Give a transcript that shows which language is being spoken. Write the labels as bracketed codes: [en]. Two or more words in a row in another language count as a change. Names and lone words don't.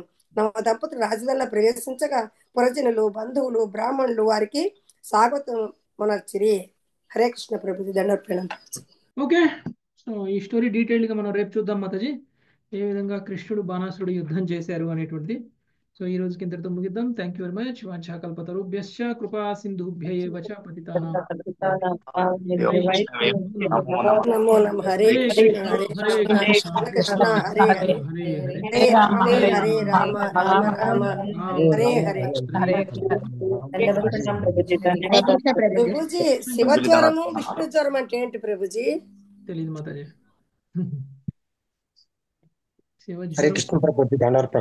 [te] నవ దంపతులు రాజధానిలో ప్రవేశించగా పురజనులు, బంధువులు, బ్రాహ్మణులు వారికి స్వాగతం మనర్చిరి. [sa] హరే కృష్ణ [te] ప్రభుజీ, దండోత్పన్నం. [en] okay, so [te] ఈ స్టోరీ డీటెయిల్గా మనం రేపు చూద్దాం మాతాజీ, ఏ విధంగా కృష్ణుడు బాణాసురుడు యుద్ధం చేశారు అనేటువంటిది. సో ఈ రోజుకి ఇంతటితో ముగిద్దాం. [en] thank you very much. [sa] వాంఛాకల్పతరుభ్యశ్చ కృపా సింధుభ్య ఏవ చ పతితానాం నమో నమః. హరే కృష్ణ హరే కృష్ణ హరే హరే హరే రామ హరే రామ రామ రామ హరే హరే. [te] ప్రభుజీ, శివజ్వరము విష్ణు జ్వరం అంటే ఏంటి ప్రభుజీ? తెలియదు మాతాజీ. [sa] హరే కృష్ణ [te] ప్రభుజీ, దండార్పణ.